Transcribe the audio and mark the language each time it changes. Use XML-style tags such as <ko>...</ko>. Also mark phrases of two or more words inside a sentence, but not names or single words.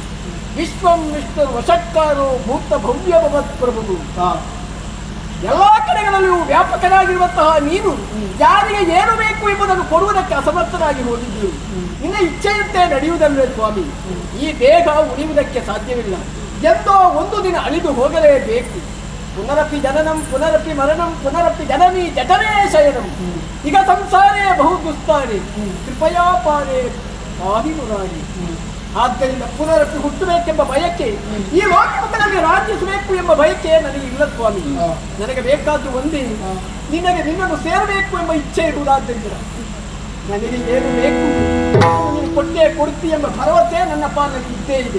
<sa>ವಿಶ್ವಂ ವಿಷ್ಣು ವಶಕ್ಕಾರೋ ಭೂತ ಭವ್ಯ ಭವತ್ಪ್ರಭು.</sa> <kn>ಎಲ್ಲಾ ಕಡೆಗಳಲ್ಲಿಯೂ ವ್ಯಾಪಕನಾಗಿರುವಂತಹ ನೀನು ಯಾರಿಗೆ ಏನು ಬೇಕು ಎಂಬುದನ್ನು ಕೊಡುವುದಕ್ಕೆ ಅಸಮರ್ಥನಾಗಿ ಹೋಗಿದ್ದೀವಿ. ನಿನ್ನ ಇಚ್ಛೆಯಂತೆ ನಡೆಯುವುದಲ್ಲೇ ಸ್ವಾಮಿ. ಈ ದೇಹ ಉಳಿಯುವುದಕ್ಕೆ ಸಾಧ್ಯವಿಲ್ಲ. ಎಂದೋ ಒಂದು ದಿನ ಅಳಿದು ಹೋಗಲೇಬೇಕು.</kn> <sa>ಪುನರಪಿ ಜನನಂ ಪುನರಪಿ ಮರಣಂ ಪುನರಪಿ ಜನನಿ ಜಠರೇ ಶಯನಂ. ಈಗ ಸಂಸಾರೇ ಬಹು ದುಸ್ತಾರಿ ಕೃಪಯಾ ಪಾರೇ ಪಾಹಿ ಮುರಾರಿ.</sa> <kn>ಆದ್ದರಿಂದ ಪುನರಪಿ ಹುಟ್ಟಬೇಕೆಂಬ ಬಯಕೆ, ಈ ಲೋಕದಲ್ಲಿ ರಾಜ್ಯಿಸಬೇಕು ಎಂಬ ಬಯಕೆ ನನಗೆ ಇಲ್ಲ ಸ್ವಾಮಿ. ನನಗೆ ಬೇಕಾದ್ದು ಒಂದೇ, ನಿನ್ನನ್ನು ಸೇರಬೇಕು ಎಂಬ ಇಚ್ಛೆ ಇರುವುದಾದ್ದರಿಂದ ನನಗೆ ಏನು ಬೇಕು ನೀನು ಕೊಟ್ಟೇ ಕೊಡ್ತಿ ಎಂಬ ಭರವಸೆ ನನ್ನ ಪಾಲನೆ ಇದ್ದೇ ಇದೆ.</kn>